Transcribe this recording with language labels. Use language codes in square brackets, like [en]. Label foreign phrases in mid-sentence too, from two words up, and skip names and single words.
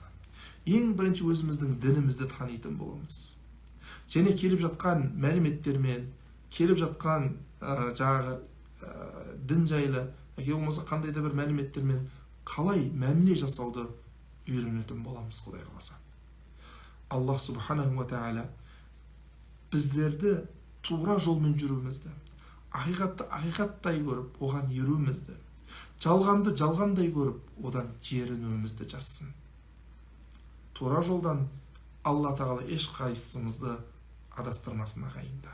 [kk] Ең бірінші өзіміздің дінімізді танитын боламыз. Және келіп жатқан мәліметтермен, келіп жатқан дін жайлы, болмаса қандай да бір мәліметтермен қалай мәміле жасауды үйренетін боламыз, Құдай қаласа. Аллах [ar] سبحانه وتعالى [kk] біздерді тура жолмен жүруімізді, ақиқатты ақиқаттай көріп, оған еруімізді, жалғанды жалғандай көріп, одан жерінуімізді жазсын. Тура жолдан Алла тағала ешқайсымызды адастырмасын ағайындар.